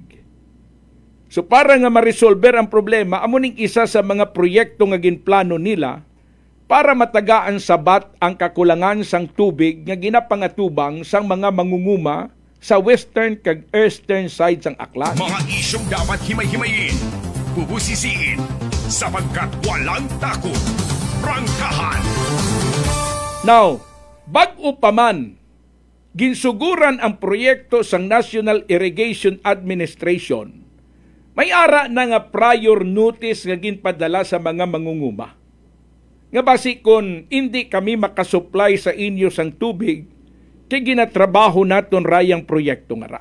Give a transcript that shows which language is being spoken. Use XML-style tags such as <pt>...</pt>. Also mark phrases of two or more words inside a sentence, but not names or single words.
<hil>So para nga ma-resolver ang problema, amuning isa sa mga proyekto nga ginplano nila para matagaan sabat ang kakulangan sang tubig nga ginapangatubang sang mga mangunguma sa western kag</hil> <en>eastern side</en> <hil>sang Aklan.</hil> <tl>Mga isyong dapat himay-himayin, bubusisiin, sapagkat walang takot. Prangkahan!</tl> <hil>Now, bag-o pa man, ginsuguran ang proyekto sang National Irrigation Administration. May ara na nga</hil> <en>prior notice</en> <hil>nga ginpadala sa mga mangunguma. Nga basi kung hindi kami makasupply sa inyo sang tubig, kaya ginatrabaho naton rayang proyekto nga ra.</hil>